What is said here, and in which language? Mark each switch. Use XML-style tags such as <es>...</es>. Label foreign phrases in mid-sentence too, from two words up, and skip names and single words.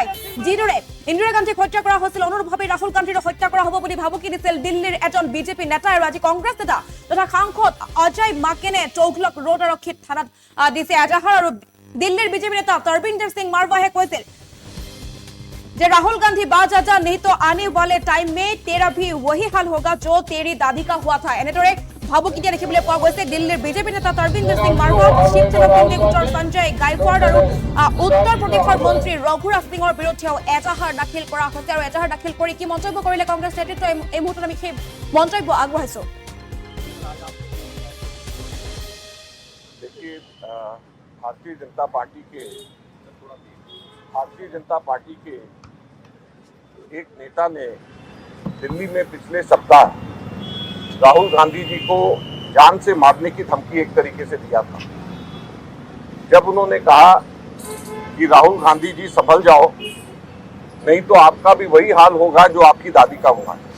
<as>যিদৰে ইন্দিৰা গান্ধীক হত্যা কৰা হৈছিল অনুৰূপভাৱে ৰাহুল গান্ধীৰ হত্যা কৰা হ'ব বুলি ভাবুকি দিছিল দিল্লীৰ এজন বিজেপি নেতাই। আৰু আজি কংগ্ৰেছ নেতা তথা সাংসদ অজয় মাকেনে তোগলক ৰোড আৰক্ষী থানাত দিছে এজাহাৰ। আৰু দিল্লীৰ বিজেপি নেতা তৰবিন্দৰ সিং মাৰৱাহে কৈছিল যে</as> <hi>राहुल गांधी बाज आ जा नहीं तो आने वाले टाइम में तेरा भी वही हाल होगा जो तेरी दादी का हुआ था।</hi> <as>এনেদৰে ভাবুকি দিয়া দেখিবলৈ পোৱা গৈছে দিল্লীৰ বিজেপি নেতা তৰবিন্দৰ সিং মাৰৱা, শিৱসেনা সিন্ধে গোটৰ সঞ্জয় গায়কোৱাড আৰু উত্তৰ প্ৰদেশৰ মন্ত্ৰী ৰঘুৰাজ সিঙৰ বিৰুদ্ধেও এজাহাৰ দাখিল কৰা হৈছে। আৰু এজাহাৰ দাখিল কৰি কি মন্তব্য কৰিলে কংগ্ৰেছ নেতৃত্বই এই মুহূৰ্তত আমি সেই মন্তব্য আগবঢ়াইছো।</as> <hi>देखिए भारतीय जनता पार्टी के एक नेता ने दिल्ली में पिछले सप्ताह राहुल गांधी जी को जान से मारने की धमकी एक तरीके से दिया था, जब उन्होंने कहा कि राहुल गांधी जी संभल जाओ, नहीं तो आपका भी वही हाल होगा जो आपकी दादी का हुआ।</hi>